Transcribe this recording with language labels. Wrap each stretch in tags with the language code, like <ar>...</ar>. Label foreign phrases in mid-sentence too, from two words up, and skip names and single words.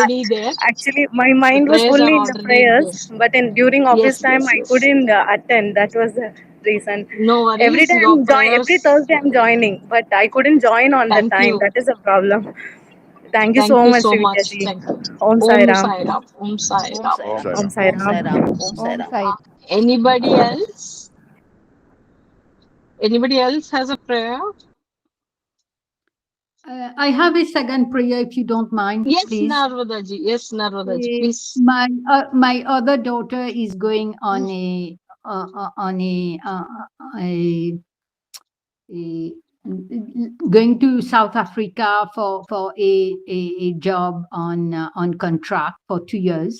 <en>already there. Actually, my The mind was prayers are fully in the already, prayers, yes. but during office Yes, time, yes, I yes. couldn't attend. That was the reason. No Every worries. day Your every prayers. Thursday I'm joining, but I couldn't join on the Thank time. you. That is a problem. Thank you Thank so you much, so Sivitya much. ji. Thank you. Om Sai Om Ram. Sai Ram. Om Sai Om Ram. Sai Ram. Om Sai Om Sai Ram. Ram. Om Sai Om Ram. Sai. Anybody else? Anybody else has a prayer? I have a second prayer, if you don't mind, Yes, please. Narvadaji. Yes, Narvadaji. Please. My other daughter is going on a going to South Africa for a job on contract for 2 years.</en>